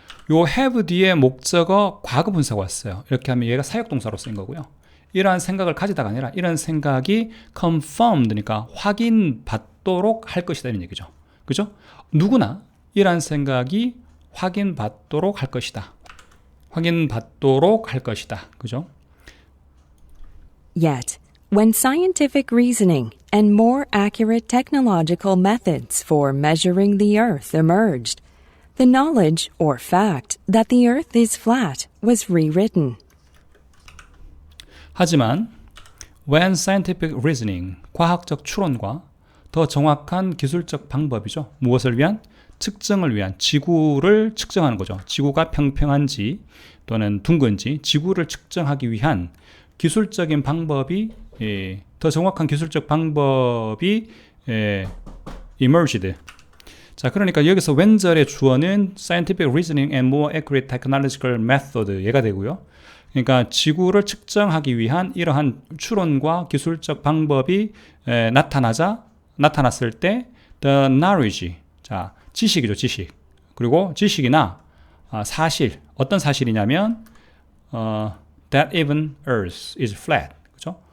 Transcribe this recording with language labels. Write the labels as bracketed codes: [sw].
[ko] 요 have 뒤에 목적어 과거분사가 왔어요. 이렇게 하면 얘가 사역동사로 쓰인 거고요. 이러한 생각을 가지다가 아니라 이런 생각이 confirmed니까 확인받도록 할 것이다 이런 얘기죠. 그죠? 누구나 이러한 생각이 확인받도록 할 것이다. 확인받도록 할 것이다. 그죠? [en] Yet, when scientific reasoning and more accurate technological methods for measuring the Earth emerged, the knowledge or fact that the Earth is flat was rewritten. [ko] 하지만 [en] when scientific reasoning, [ko] 과학적 추론과 더 정확한 기술적 방법이죠. 무엇을 위한? 측정을 위한, 지구를 측정하는 거죠. 지구가 평평한지 또는 둥근지 지구를 측정하기 위한 기술적인 방법이 더 정확한 기술적 방법이 emerged. 자, 그러니까 여기서 when절의 주어는 [en] scientific reasoning and more accurate technological method [ko] 얘가 되고요. 그러니까 지구를 측정하기 위한 이러한 추론과 기술적 방법이 나타났을 때 the knowledge, 자, 지식이죠, 지식. 그리고 지식이나 사실, 어떤 사실이냐면 [en] that even Earth is flat, [ko] 그죠?